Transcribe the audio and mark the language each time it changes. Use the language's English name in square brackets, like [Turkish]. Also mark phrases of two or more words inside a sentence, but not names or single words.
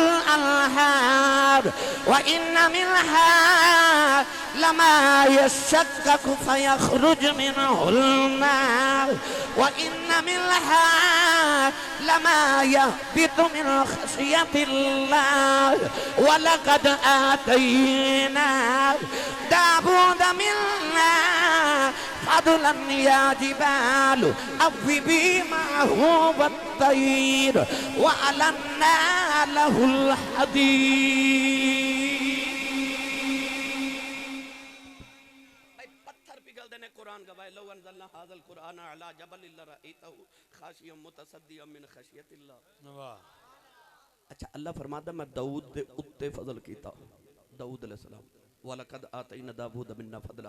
[Arabic] الأنهار وإن منها لما يشقق فيخرج منه الماء وإن منها لما يهبط من خشية الله ولقد آتينا داود منا فضلا يا جبال أوبي معه والطير وألنا له الحديد. [Punjabi] پتھر پگھل دے نے قرآن گواہ اے [Arabic] لو أنزلنا هذا القرآن على جبل لرأيته خاشعا متصدعا من خشية الله. [Punjabi] वाह। اچھا اللہ فرماتا میں داؤد دے اتے فضل کیتا، داؤد علیہ السلام [Arabic] ولقد آتينا داود منا فضلا.